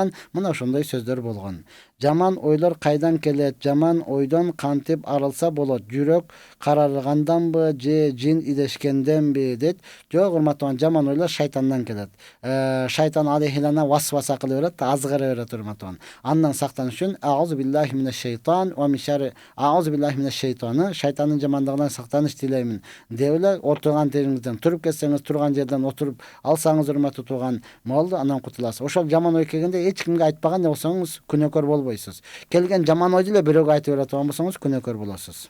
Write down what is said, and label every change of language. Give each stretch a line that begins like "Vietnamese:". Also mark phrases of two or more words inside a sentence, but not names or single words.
Kyrgyz: Мына ошондой сөздөр болгон. Жаман ойлор кайдан келет? Жаман ойдон кантип арылса болот? Жүрөк карарганданбы же жин илешкенденби дейт. Жок, урматтуу, жаман ойлор шайтандан келет. Шайтан алейхилана васваса кыла берет, азгыра берет, урматтуу. Андан сактаныш үчүн
Arabic: أعوذ بالله من الشيطان ومن شر أعوذ بالله من الشيطان,
Kyrgyz: шайтандын жамандыгынан сактаныш тилеймин деп эле отурган жериңизден туруп кетсеңиз, турган жерден отуруп алсаңыз, урматтуу тууган, болду, анан кутуласыз. Ошол жаман ой келгенде эч кимге айтпаган болсоңуз күнөөкөр болбойсуз. Келген жаман ойду эле бирөөгө айтып бере турган болсоңуз күнөөкөр болосуз.